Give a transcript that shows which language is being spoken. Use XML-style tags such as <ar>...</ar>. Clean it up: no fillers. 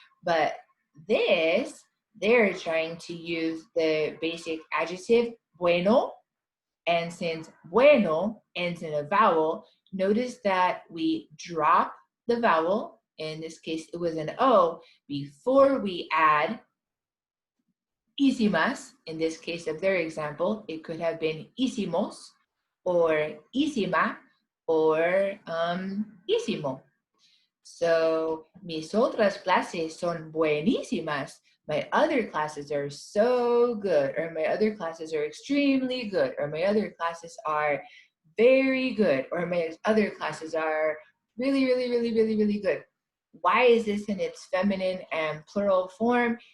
<en>But this, they're trying to use the basic adjective bueno, and since bueno ends in a vowel, notice that we drop the vowel. In this case, it was an O before we add ísimas. In this case of their example, it could have been ísimos or ísima or ísimo.</en> <es>So, mis otras clases son buenísimas.</es> <en>My other classes are so good, or my other classes are extremely good, or my other classes are very good, or my other classes are really, really, really, really, really good. Why is this in its feminine and plural form?</en>